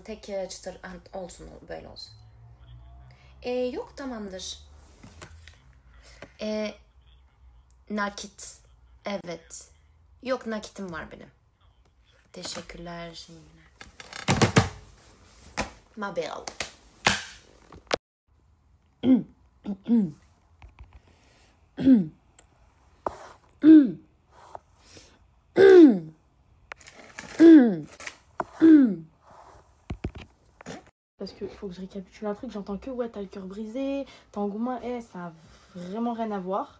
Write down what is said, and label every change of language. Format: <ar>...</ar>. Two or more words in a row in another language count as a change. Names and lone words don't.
<tr>Tek çıtır olsun, böyle olsun. Yok tamamdır. Nakit. Evet. Yok, nakitim var benim. Teşekkürler. Mabel.</tr> <fr>Parce que faut que je récapitule un truc, j'entends que ouais t'as le cœur brisé, t'as engouement, ça a vraiment rien à voir.</fr>